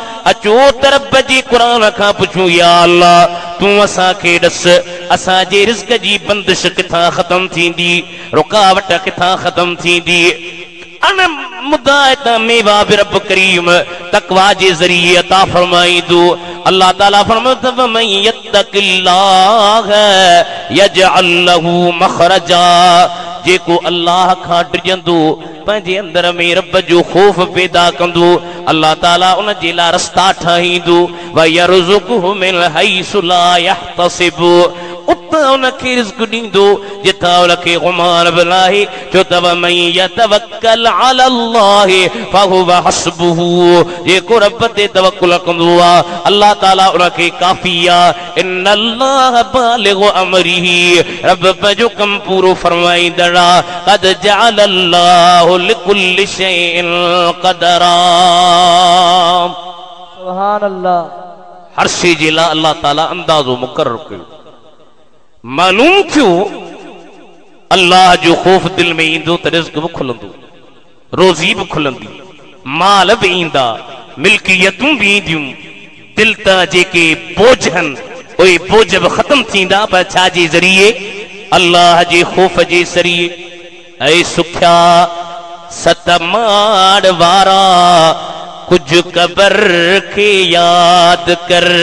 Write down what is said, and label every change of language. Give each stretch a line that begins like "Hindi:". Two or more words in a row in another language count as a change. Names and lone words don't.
Sindhi: अचो तरब जे क़ुरान खां पुछूं, या अल्लाह तूं असांखे ॾस, असांजे रिज़्क़ जी बंदिश किथां ख़त्म थींदी, रुकावट किथां ख़त्म थींदी। अन मुदायत मेवा बि रब करीम तक़वा जे ज़रिए अता फरमाईंदो। अल्लाह ताला फरमायो त
Arabic: من يتق الله يجعل له مخرجا,
Sindhi: जेको अल्लाह खां डिॼंदो पंहिंजे अंदर में रब जो ख़ौफ़ पैदा कंदो, अल्लाह ताला उन जे लाइ रस्ता ठाहींदो।
Arabic: ويرزقه من حيث لا يحتسب,
Sindhi: उतां उनखे रिज़्क़ ॾींदो जितां उनखे गुमान बि नाहे। छो त
Arabic: من يتوكل على الله فهو حسبه,
Sindhi: जेको रब ते तवक्कुल कंदो आहे अल्लाह ताला उनखे काफ़ी आहे।
Arabic: إن الله بالغ أمره,
Sindhi: रब पंहिंजो कमु पूरो फरमाईंदड़ आहे।
Arabic: قد جعل الله لكل شيء قدرا. سبحان الله.
Sindhi: हर शइ जे लाइ अल्लाह ताला अंदाज़ो मुक़ररु कयो। मालूम थियो अल्लाह जो ख़ौफ़ दिल में ईंदो त रिज़्क़ बि खुलंदो, रोज़ी बि खुलंदी, माल बि ईंदा, मिल्कियतूं बि ईंदियूं। दिल तां जेके बोझ आहिनि उहे बोझ बि ख़त्म थींदा पर छा जे ज़रिए अल्लाह जे ख़ौफ़ जे ज़रिए ऐं सुख्या सत माड़ वारा कुझु क़बर खे यादि कर